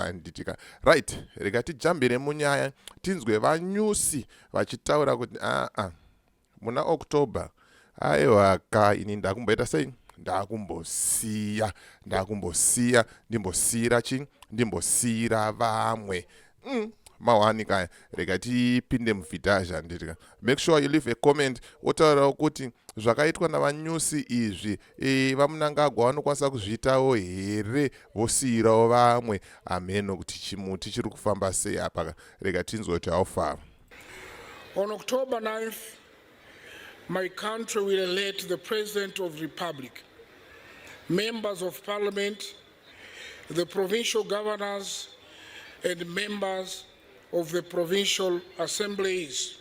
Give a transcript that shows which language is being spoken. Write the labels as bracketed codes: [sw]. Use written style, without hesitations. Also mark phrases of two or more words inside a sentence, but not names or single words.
[sn] Handitika right, rega tijambire munyaya tinzwe VaNyusi vachitaura kuti muna October aiwaka ini ndakumboita sei ndakumbosiya ndimbosiyira vamwe mawani kaya rega tipinde muvhidhazha nditika. [en] Make sure you leave a comment [sn] wotaura kuti zvakaitwa naVaNyusi izvi VaMnangagwa vanokwanisa kuzviitawo here vosiyirawo vamwe. Ameno kuti chimuti chiri kufamba sei apa, rega tinzoti haufara. [en] On October 9th, my country will elect the President of the Republic, members of Parliament, the provincial governors, and members of the provincial assemblies.